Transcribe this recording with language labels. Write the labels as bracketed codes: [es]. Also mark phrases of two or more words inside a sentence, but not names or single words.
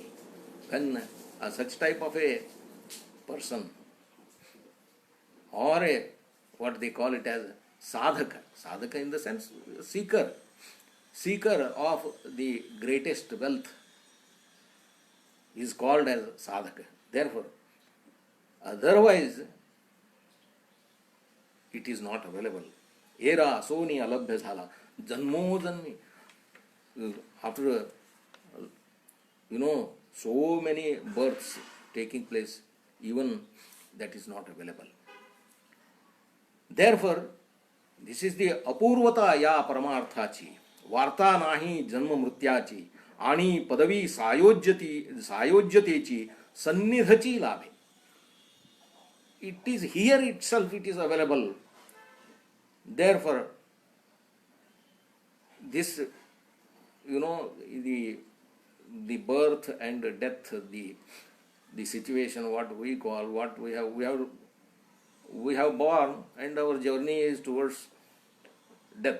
[en] When such type of a person, or a what they call it as sadhaka in the sense seeker of the greatest wealth, is called as sadhaka. Therefore, otherwise it is not available. [mr] एरा सोनी अलभ्य झाला जन्मो जन्मी. [en] After so many births taking place, even that is not available. Therefore, this is the [mr] अपूर्वता या परमार्थाची वार्ता नाही जन्म मृत्याची आणि पदवी सायोज्यतेची सन्निधाची लाभे. [en] It is here itself, it is available. Therefore, this, the birth and death, the situation, what we call, what we have we have born and our journey is towards death.